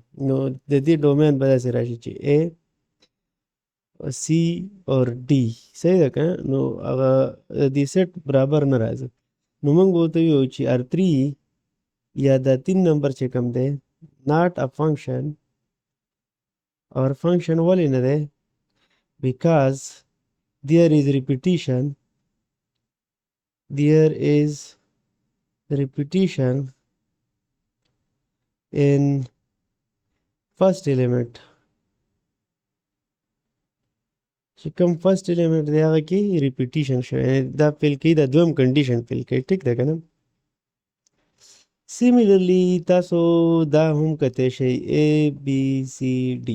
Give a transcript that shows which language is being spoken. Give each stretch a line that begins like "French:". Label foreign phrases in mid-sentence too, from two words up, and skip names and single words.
Pashto: نو د دې ډومین به داسې راشي چې اے سی اور ډي، صحیح ده که نو هغه د دې سیټ برابر نه راځي. نو موږ به ورته ویو چې R3 یا دا 3 نمبر چې کوم دی
English: not a function.
Pashto: اور فنکشن ولې نه دی؟
English: بیکاز there is repetition in first element.
Pashto: چې کوم
English: first element
Pashto: دی هغه کې ریپیټیشن شوی دا فیل کوي، دا دویم کنډیشن فیل کوي. ټیک ده که نه؟ سیمیلرلی تاسو دا هم کتی شئ
English: A B C D.